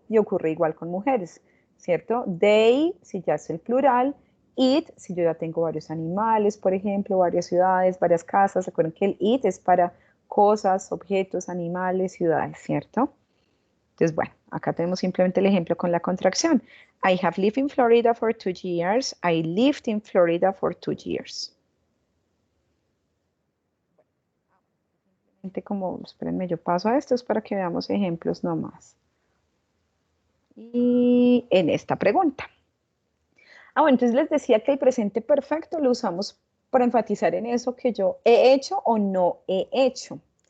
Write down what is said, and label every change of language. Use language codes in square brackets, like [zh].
[es] Y ocurre igual con mujeres, ¿cierto? They, si ya es el plural. It, si yo ya tengo varios animales, por ejemplo, varias ciudades, varias casas. Recuerden que el it es para cosas, objetos, animales, ciudades, ¿cierto? Entonces, bueno, acá tenemos simplemente el ejemplo con la contracción. [en] I have lived in Florida for 2 years. I lived in Florida for 2 years. [es] Como, espérenme, yo paso a estos para que veamos ejemplos nomás. Y en esta pregunta. Bueno, entonces les decía que el presente perfecto lo usamos para enfatizar en eso que yo he hecho o no he hecho.